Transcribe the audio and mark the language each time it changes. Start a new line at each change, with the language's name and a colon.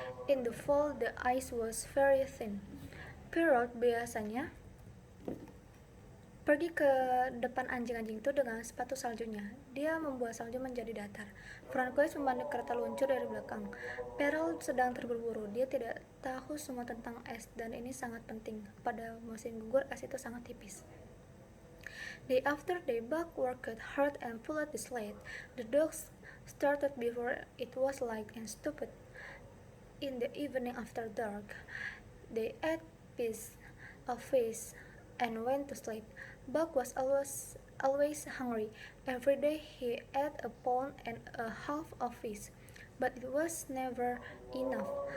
English: In the fall, the ice was very thin.
Indonesian: Perrault biasanya pergi ke depan anjing-anjing itu dengan sepatu saljunya. Dia membuat salju menjadi datar. Francois memandu kereta luncur dari belakang. Perrault sedang terburu-buru. Dia tidak tahu semua tentang es dan ini sangat penting. Pada musim gugur, es itu sangat tipis.
English: Day after day, Buck worked hard and pulled the sled. The dogs started before it was light and stopped in the evening after dark. They ate piece of fish and went to sleep. Buck was always hungry. Every day he ate a pound and a half of fish, but it was never enough.